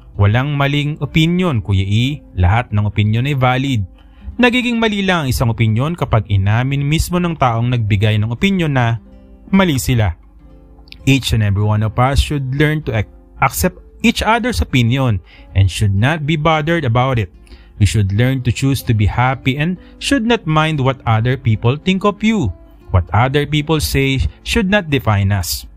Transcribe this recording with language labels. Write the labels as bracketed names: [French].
[Filipino] Walang maling opinion, Kuya E. Lahat ng opinion ay valid. Nagiging mali lang ang isang opinion kapag inamin mismo ng taong nagbigay ng opinion na mali sila. [English] Each and every one of us should learn to accept each other's opinion and should not be bothered about it. We should learn to choose to be happy and should not mind what other people think of you. What other people say should not define us.